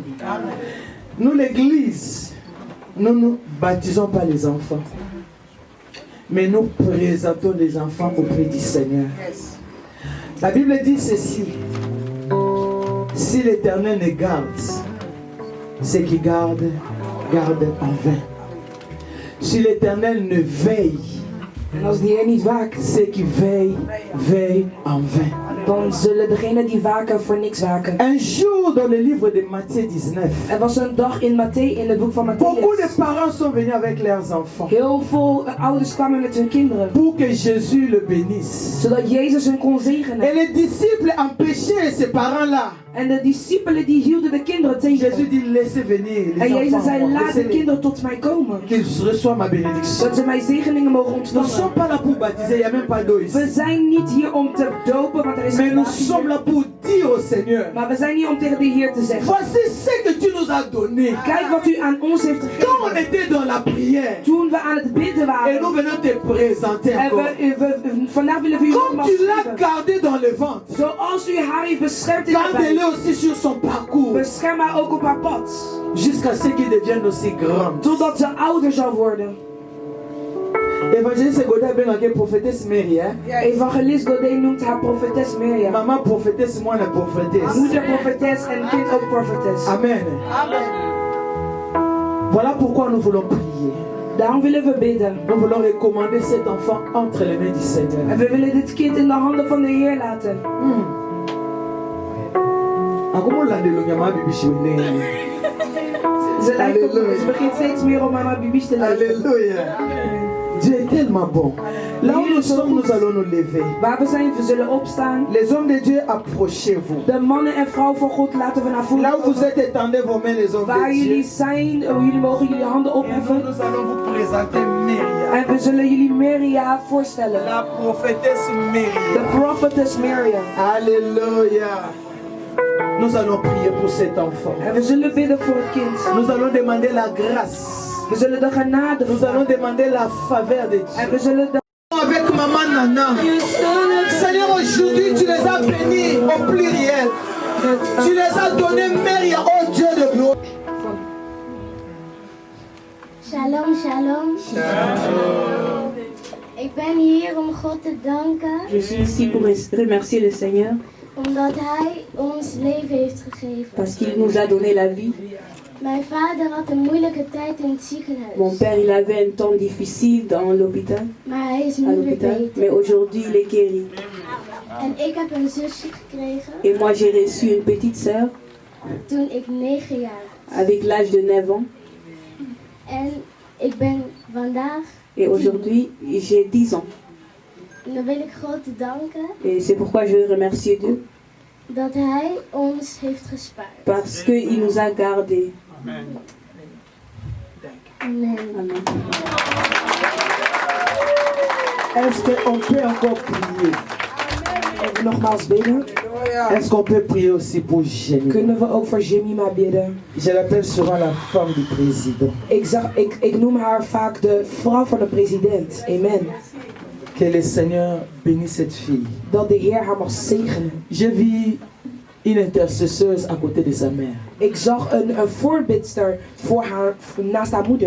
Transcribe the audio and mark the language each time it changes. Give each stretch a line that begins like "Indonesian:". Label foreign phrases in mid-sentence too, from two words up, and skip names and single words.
French: Nous, l'église, nous ne baptisons pas les enfants, mais nous présentons les enfants auprès du Seigneur. La Bible dit ceci: si l'Éternel ne garde, ceux qui gardent, gardent en vain. Si l'Éternel ne veille,
Dutch: en als de Heer niet waakt,
French: ceux qui veillent, veillent en vain.
Dutch: Dan zullen degenen die waken voor niks waken.
French: Un jour dans le livre de Matthieu 19,
Dutch: Er was een dag in het boek van
French: beaucoup de
Dutch: Matthäus.
French: parents sont venus avec leurs enfants
Dutch: Heel veel ouders kwamen met hun kinderen,
French: pour que Jésus le bénisse.
Dutch: zodat Jezus hun kon
French: Et
Dutch: zegenen.
French: les disciples empêchaient ces parents-là.
Dutch: En de discipelen die hielden de kinderen
French: Jésus
Dutch: tegen.
French: dit: laissez venir
Dutch: En
French: les
Dutch: Jezus
French: enfants,
Dutch: zei: laat de
French: laissez-les,
Dutch: kinderen tot mij komen,
French: qu'ils reçoivent ma bénédiction.
Dutch: dat ze mijn zegeningen mogen
French: Nous ne
Dutch: ontvangen.
French: sommes pas là pour baptiser, il n'y a même pas d'eau ici.
Dutch: We zijn niet hier om te dopen, want er is
French: Mais
Dutch: geen
French: nous
Dutch: water
French: sommes
Dutch: hier.
French: là pour dire au Seigneur:
Dutch: Maar we zijn hier om tegen de Heer te zeggen:
French: voici ce que tu nous as donné.
Dutch: kijk wat u aan ons heeft
French: Quand on
Dutch: gegeven.
French: était dans la prière,
Dutch: Toen we aan het bidden
French: et
Dutch: waren.
French: nous venons te présenter
Dutch: En
French: encore.
Dutch: vandaag willen we u
French: Comme
Dutch: nogmaals
French: tu l'as
Dutch: geven.
French: gardé dans le ventre,
Dutch: Zoals u haar heeft beschermd in haar
French: gardez-le
Dutch: buik.
French: aussi sur son parcours,
Dutch: Bescherm haar ook op haar pad.
French: jusqu'à ce qu'il devienne aussi grand.
Dutch: Totdat ze ouder zal worden.
French: Évangéliste Godet bengaki prophétesse Mary, hein?
Dutch: Evangelist Godet noemt haar profetes Mirjam.
French: Maman prophétesse, moi la prophétesse.
Dutch: Moeder profetes en kind ook profetes.
French: Amen. Voilà pourquoi nous voulons prier.
Dutch: Daarom willen we bidden.
French: Nous voulons recommander cet enfant entre les mains du Seigneur.
Dutch: En we willen dit kind in de handen van de Heer laten. Ze lijkt op, ze begint steeds meer op mama Bibi's te lijken.
French: Alléluia. Dieu est tellement bon. Là où nous sommes, nous allons nous lever.
Dutch: Waar we zijn, we zullen opstaan.
French: Les hommes de Dieu, approchez-vous.
Dutch: De mannen en vrouwen van God laten we naar voren
French: Là où vous
Dutch: komen.
French: êtes, étendez vos mains, les hommes
Dutch: Waar
French: de
Dutch: jullie
French: Dieu.
Dutch: zijn, jullie mogen jullie handen
French: Et
Dutch: opheffen.
French: nous allons vous présenter Myriam,
Dutch: En we zullen jullie Mirjam voorstellen.
French: la prophétesse Myriam.
Dutch: De prophetess Mirjam.
French: Alléluia. Nous allons prier pour cet enfant.
Dutch: En we zullen bidden voor het kind.
French: Nous allons demander la grâce.
Dutch: We zullen de genade
French: Nous allons demander la faveur de Dieu.
Dutch: en we zullen de...
French: Avec maman Nana. Seigneur, aujourd'hui tu les as bénis au pluriel. Tu les as donnés Myriam, oh Dieu de gloire. Shalom, shalom. Shalom.
Dutch: Ik ben hier om God te danken,
French: Je suis ici pour remercier le Seigneur
Dutch: omdat Hij ons leven heeft gegeven.
French: parce qu'il nous a donné la vie.
Dutch: Mijn vader had een moeilijke tijd in het ziekenhuis,
French: Mon père, il avait un temps difficile dans l'hôpital,
Dutch: maar hij is
French: à
Dutch: nu weer
French: l'hôpital,
Dutch: beter.
French: mais aujourd'hui il est guéri.
Dutch: En ik heb een zusje gekregen
French: Et moi j'ai reçu une petite sœur
Dutch: toen ik 9 jaar was.
French: avec l'âge de 9 ans
Dutch: En ik ben vandaag,
French: et aujourd'hui j'ai 10 ans.
Dutch: en dan wil ik God danken
French: Et c'est pourquoi je veux remercier Dieu
Dutch: dat Hij ons heeft gespaard.
French: parce qu'il nous a gardés.
Dutch: Amen.
French: Amen. Est-ce qu'on peut encore prier?
Dutch: Nogmaals bidden.
French: Est-ce qu'on peut prier aussi pour Jérémie?
Dutch: Kunnen we ook voor Jemima bidden?
French: Je l'appelle souvent la femme du président.
Dutch: Ik noem haar vaak de vrouw van de president.
French: Amen. Que le Seigneur bénisse cette fille.
Dutch: Dat de Heer haar mag zegenen.
French: J'ai vu une intercesseuse à côté de sa mère.
Dutch: Ik zag een voorbidster voor haar, naast haar moeder.